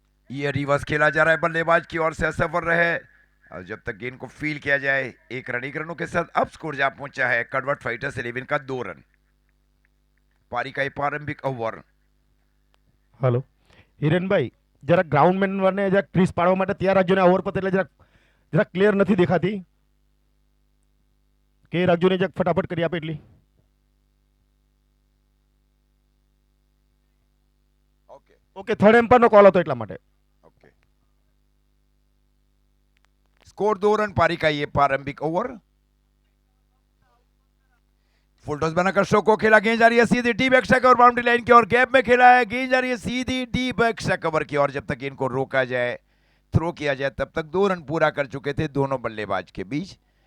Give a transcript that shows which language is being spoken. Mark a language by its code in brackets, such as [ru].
[hi] ये रिवर्स खेला जा रहा है बल्लेबाज की ओर से, असफल रहे और जब तक गेंद को फील किया जाए। एक रन, एक रनों के साथ अब स्कोर जा पहुंचा है करवट फाइटर्स 11 का 2 रन। पारी का ये प्रारंभिक ओवर। [gu] હલો હિરેનભાઈ, જરા ગ્રાઉન્ડ મેનરને જરા ક્રીઝ પાડવા માટે તૈયાર રાખજો ને આ ઓવર પર એટલે જરા જરા ક્લિયર નથી દેખાતી કે એ રાખજો ને જરા ફટાફટ કરી આપે એટલી. ઓકે ઓકે, થર્ડ એમ્પાયરનો કોલ હતો એટલા માટે. [hi] Okay, score 2 run. पारी का ये प्रारंभिक ओवर। फुल टॉस बनाकर शो को खेला, गेंद जा रही है सीधी D back cover boundary line की ओर, गैप में खेला है, गेंद जा रही है सीधी डी बैक कवर की ओर। जब तक इनको रोका जाए, थ्रो किया जाए, तब तक 2 रन पूरा कर चुके थे दोनों बल्लेबाज के बीच।